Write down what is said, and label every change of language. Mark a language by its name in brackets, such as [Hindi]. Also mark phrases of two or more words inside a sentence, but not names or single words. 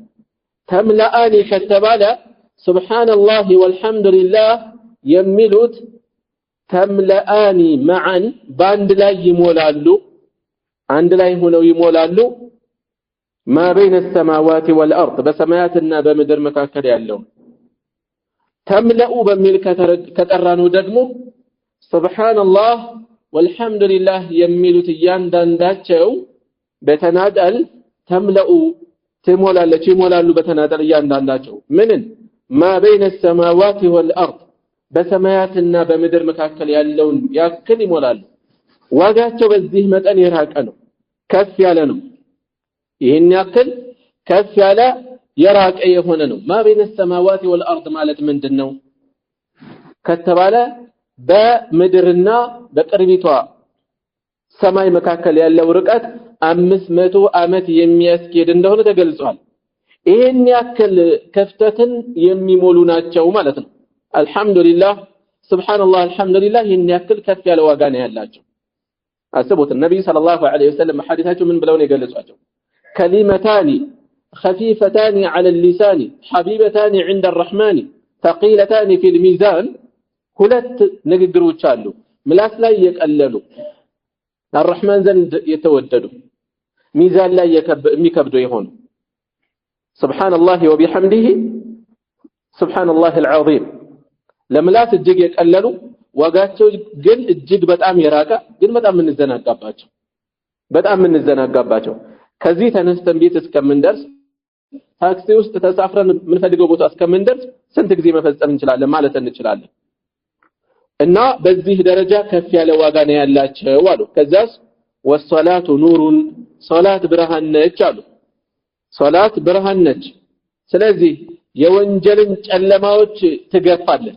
[Amharic] ተምለአኒ ከተባለ [Arabic] سبحان الله والحمد لله [Amharic] የሚሉት ተምለአኒ መዓን በአንድ ላይ ይሞላሉ፣ አንድ ላይ ሆነው ይሞላሉ። [Arabic] ما بين سماوات والأرض [Amharic] በሰማያትና በምድር መካከል ያለው። ተምለኡ በሚል ከጠራነው ደግሞ [Arabic] سبحان الله والحمد لله [Amharic] የሚሉት እያንዳንዳቸው በተናጠል ተምለኡ ትሞላለች ይሞላሉ በተናጠል እያንዳንዳቸው ምንን [Arabic] ما بين السماوات والأرض [Amharic] በሰማያትና በምድር መካከል ያለውን ያክል ይሞላሉ ዋጋቸው በዚህ መጠን የራቀ ነው ከፍ ያለ ነው ይሄን ያክል ከፍ ያለ የራቀ የሆነ ነው [Arabic] ما بين السماوات والأرض [Amharic] ማለት ምንድነው ከተባለ በምድርና በቅርቢቷ ሰማይ መካከል ያለው ርቀት 500 ዓመት የሚያስኬድ እንደሆነ ተገልጿል ይሄን ያክል ከፍተትን የሚሞሉ ናቸው ማለት ነው [Arabic] الحمد لله سبحان الله الحمد لله [Amharic] ይሄን ያክል ከፍ ያለ ዋጋ ነው ያላቸው አስቡት ነብዩ [Arabic] صلى الله عليه وسلم [Amharic] ሐዲታቸው ምን ብለው ነው የገለጿቸው ከሊመታኒ [Arabic] خفيفتان على اللسان حبيبتان عند الرحمن ثقيلتان في الميزان [Amharic] ሁለት ንግግሮች አሉ ምላስ ላይ የቀለሉ الرحمن ዘንድ የተወደዱ ሚዛን ላይ የሚከብዱ ይሆኑ [Arabic] سبحان الله وبحمده سبحان الله العظيم [Amharic] ለምላስ እጅግ የቀለሉ ዋጋቸው ግን እጅግ በጣም የራቀ ግን በጣም ምንዘናጋባቸው ከዚህ ተነስተን ቤት እስከምንደርስ ታክሲ ውስጥ ተሳፍረን ምን ፈልገው ቦታ እስከምንደርስ ስንት ጊዜ መፈጸም እንችላለን ማለት እንችላለን እና በዚህ ደረጃ ከፍ ያለ ዋጋ ነው ያላቸው አሉ ከዛስ [Arabic] والصلاة نور [Amharic] ሶላት ብርሃን ነች አሉ ሶላት ብርሃን ነች ስለዚህ የወንጀልን ጨለማዎች ትገፋለች